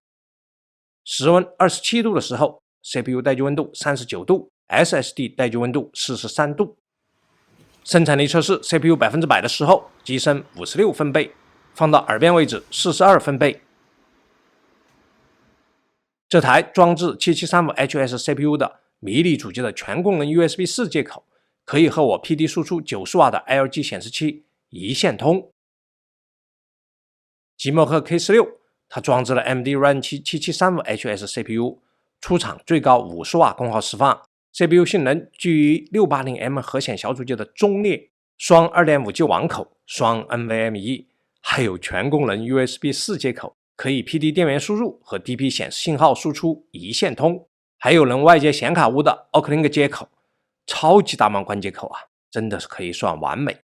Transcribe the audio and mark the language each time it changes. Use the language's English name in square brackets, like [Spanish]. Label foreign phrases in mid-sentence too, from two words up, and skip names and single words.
[Chinese] 室溫27度的時候 ，CPU 待機溫度39度 ，SSD 待機溫度43度。生產力測試 CPU 100%的時候，機身56分貝，放到耳邊位置42分貝。這台裝置 7735HS CPU 的迷你主機的全功能 USB 4 接口，可以和我 PD 輸出90瓦的 LG 顯示器一線通。极墨克 K16 它裝置了 AMD Ryzen 7 7735HS CPU，出厂最高50瓦功耗釋放， CPU 性能居於 680M 核顯小主機的中列，雙 2.5G 網口，雙 NVMe， 還有全功能 USB 4 接口，可以 PD 電源輸入和 DP 顯示信號輸出一線通，還有能外接顯卡坞的 OCLink 接口，超級大满貫接口啊，真的是可以算完美。